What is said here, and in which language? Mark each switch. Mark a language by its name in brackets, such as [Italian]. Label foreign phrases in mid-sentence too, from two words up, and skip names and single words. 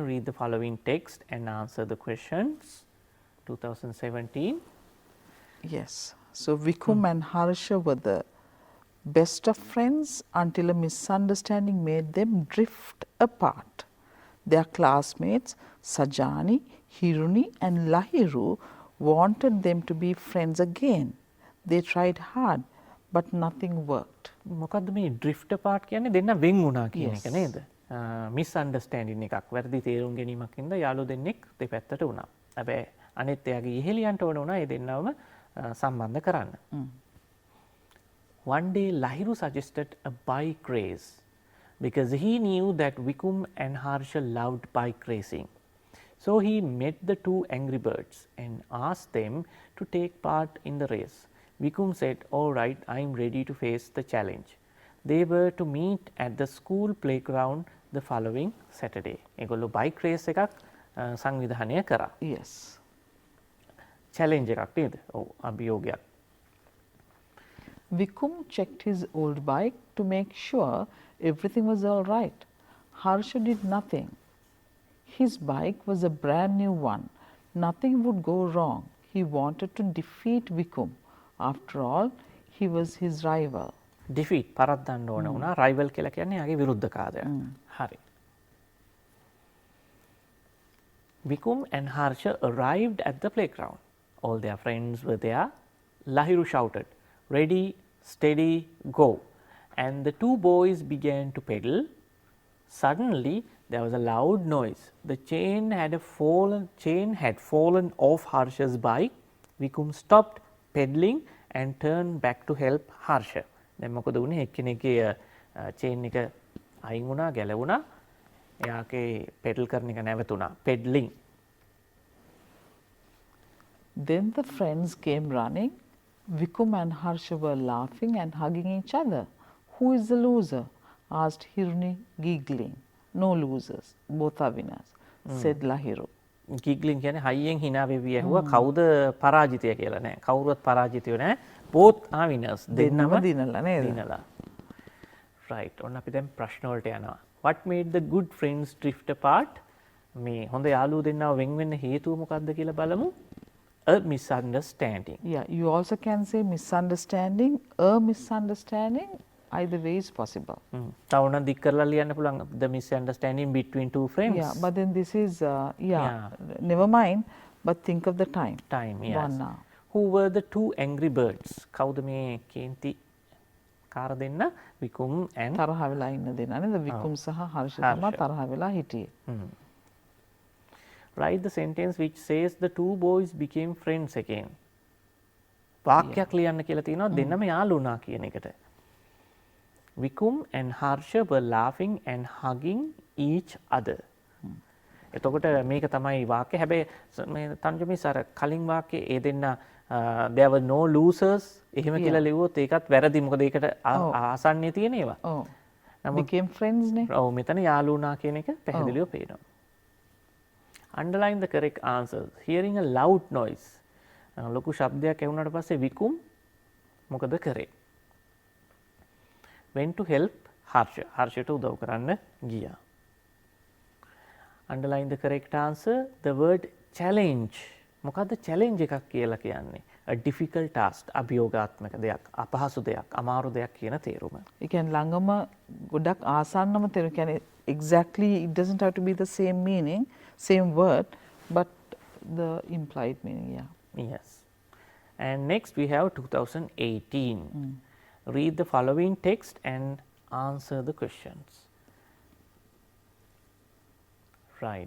[English] Read the following text and answer the questions. 2017. Yes. So Vikum and Harsha were the best of friends until a misunderstanding made them drift apart. Their classmates Sajani, Hiruni and Lahiru wanted them to be friends again. They tried hard but nothing worked. [Sinhala] මොකද්ද මේ [English] drift apart [Sinhala] කියන්නේ? දෙන්න වෙන් වුණා කියන [English] Yes. [Sinhala] එක නේද? misunderstanding එකක්. වැරදි තේරුම් ගැනීමක් හින්දා යාළුවෝ දෙන්නෙක් දෙපැත්තට වුණා. හැබැයි අනිත් එයාගේ ඉහෙලියන්ට ඕන වුණා ඒ දෙන්නවම සම්බන්ධ කරන්න. [English] One day Lahiru suggested a bike race because he knew that Vikum and Harsha loved bike racing. So he met the two angry birds and asked them to take part in the race. Vikum said, "All right, I am ready to face the challenge." They were to meet at the school playground the following Saturday. [Sinhala] ඒගොල්ලෝ [English] bike race [Sinhala] එකක් සංවිධානය කරා. [English] Yes. [Sinhala] challenge එකක් නේද? ඔව් අභියෝගයක්. [English] Vikum checked his old bike to make sure everything was all right. Harsha did nothing. His bike was a brand new one. Nothing would go wrong. He wanted to defeat Vikum. After all, he was his rival. [Sinhala] defeat පරද්දන්න ඕන වුණා. rival කියලා කියන්නේ යාගේ විරුද්ධකාරයා. හරි. [English] Vikum and Harsha arrived at the playground. All their friends were there. Lahiru shouted, "Ready, steady, go." And the two boys began to pedal. Suddenly, there was a loud noise. The chain had fallen off Harsha's bike. Vikum stopped pedaling and turned back to help Harsha. [Sinhala] දැන් මොකද වුනේ? එක්කෙනෙක්ගේ චේන් එක අයින් වුණා, ගැලවුණා. එයාගේ පෙඩල් කරන එක නැවතුණා. [English] pedaling. Then the friends came running. Vikum and Harsha were laughing and hugging each other. Who is the loser? Asked Hiruni, giggling. No losers. Both are winners, said Lahiru. [Sinhala] giggling කියන්නේ හයියෙන් hina වෙවි ඇහුවා. කවුද පරාජිතය කියලා නෑ. කවුරුවත් පරාජිතයෝ නෑ. [English] Both are winners. [Sinhala] දෙන්නම දිනලා නේද? දිනලා. Right. ඔන්න අපි දැන් ප්‍රශ්න වලට යනවා. [English] What made the good friends drift apart? [Sinhala] මේ හොඳ යාළුවෝ දෙන්නව වෙන් වෙන්න හේතුව මොකක්ද කියලා බලමු. [English] A misunderstanding. Yeah, you also can say misunderstanding, a misunderstanding. Either way is possible. [Sinhala] තව උනන් දික් කරලා ලියන්න පුළුවන් [English] the misunderstanding between two friends. Yeah, but then this is never mind. But think of the time. Time, yes. One now. Who were the two angry birds? [Sinhala] කවුද මේ කේන්ති කාර දෙන්න? Vikum and තරහ වෙලා ඉන්න දෙනා නේද? විකුම් සහ හර්ෂ තමයි තරහ වෙලා හිටියේ. [English] Write the sentence which says the two boys became friends again. [Sinhala] වාක්‍යයක් ලියන්න කියලා තියෙනවා දෙන්නම යාළු වුණා කියන එකට. [English] Vikum and Harsha were laughing and hugging each other. [Sinhala] එතකොට මේක තමයි වාක්‍ය. හැබැයි මේ තන්ජමිස් අර කලින් වාක්‍යයේ ඒ දෙන්න [English] there were no losers [Sinhala] එහෙම කියලා ලිව්වොත් ඒකත් වැරදි. මොකද ඒකට ආසන්නයේ තියෙන ඒවා. [English] Oh. Became friends නේ. [Sinhala] ඔව් මෙතන යාළු වුණා කියන එක පැහැදිලිව පේනවා. [English] Underline the correct answers. Hearing a loud noise. [Sinhala] ලොකු ශබ්දයක් ඇහුණාට පස්සේ Vikum මොකද කරේ? [English] Went to help Harsha. [Sinhala] Harshට උදව් කරන්න ගියා. [English] Underline the correct answer. The word challenge. [Sinhala] මොකද්ද challenge එකක් කියලා කියන්නේ? [English] A difficult task. [Sinhala] අභියෝගාත්මක දෙයක්, අපහසු දෙයක්, අමාරු දෙයක් කියන තේරුම. ඒ කියන්නේ ළඟම ගොඩක් ආසන්නම තේරුම කියන්නේ [English] exactly it doesn't have to be the same meaning, same word, but the implied meaning, yeah. Yes. And next we have 2018. Read the following text and answer the questions. Right.